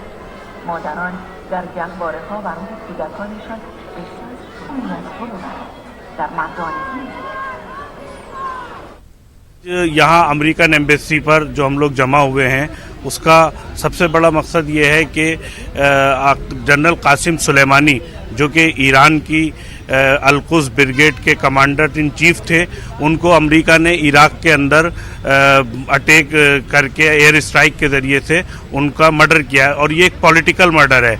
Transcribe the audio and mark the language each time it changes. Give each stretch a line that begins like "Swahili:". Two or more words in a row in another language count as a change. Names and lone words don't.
Persian: مادران در گهواره‌ها برای کودکانشان احساس خون از خود
Hindi: यहाँ अमेरिकन एम्बेसी पर जो हम लोग जमा हुए हैं उसका सबसे बड़ा मकसद ये है कि जनरल कासिम सुलेमानी जो कि ईरान की अल-कुद्स ब्रिगेड के कमांडर इन चीफ थे, उनको अमेरिका ने इराक के अंदर अटैक करके एयर स्ट्राइक के ज़रिए से उनका मर्डर किया है और ये एक पॉलिटिकल मर्डर है।